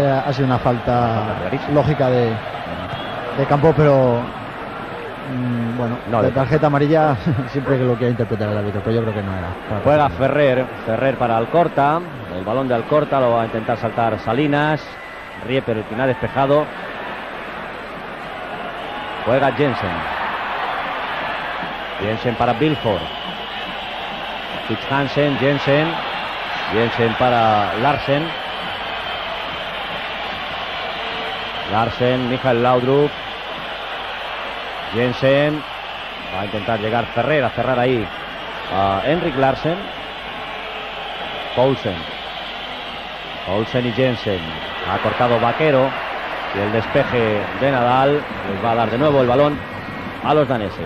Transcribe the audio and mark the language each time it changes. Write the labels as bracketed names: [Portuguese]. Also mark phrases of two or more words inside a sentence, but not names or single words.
[Spanish] ha sido una falta lógica de campo, pero bueno, no, de tarjeta amarilla siempre que lo quiera interpretar el árbitro, pero yo creo que no era. Juega Ferrer para Alcorta. El balón de Alcorta lo va a intentar saltar Salinas. Rieper el quien ha despejado. Juega Jensen. Jensen para Vilford. Fitz Hansen, Jensen para Larsen. Larsen, Michael Laudrup. Jensen. Va a intentar llegar Ferrer a cerrar ahí a Henrik Larsen. Poulsen y Jensen. Ha cortado Vaquero. Y el despeje de Nadal les va a dar de nuevo el balón a los daneses.